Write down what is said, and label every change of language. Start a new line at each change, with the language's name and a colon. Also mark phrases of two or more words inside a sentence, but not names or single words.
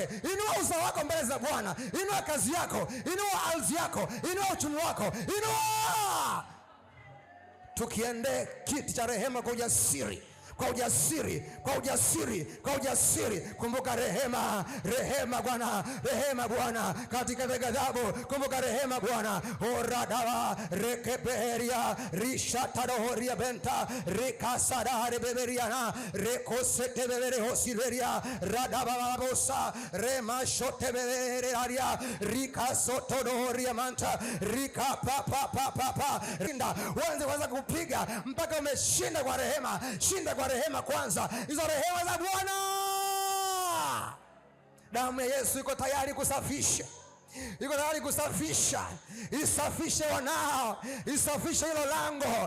Swahili: Inua uzao wako mbele za Bwana, inua kazi yako, inua ardhi yako, inua uchumi wako, inua. Tukiende kiti cha rehema kwa ujasiri, kwa ujasiri, kwa ujasiri, kwa ujasiri. Kumbuka rehema, rehema Bwana, rehema Bwana katika ghadhabu. Kumbuka rehema Bwana. Oradawa rekeberia rishatadoria benta rikasadare beberiana rekosete bebere hosiberia radababosa remashote beberia rikasotodoria manta rikapapapapa. Rinda uanze kwanza kupiga mpaka umeshinda kwa rehema. Shinda kwa rehema kwanza, hizo rehema za Bwana. Damu ya Yesu iko tayari kusafisha, iko tayari kusafisha. Isafishe wanao, isafishe hilo lango.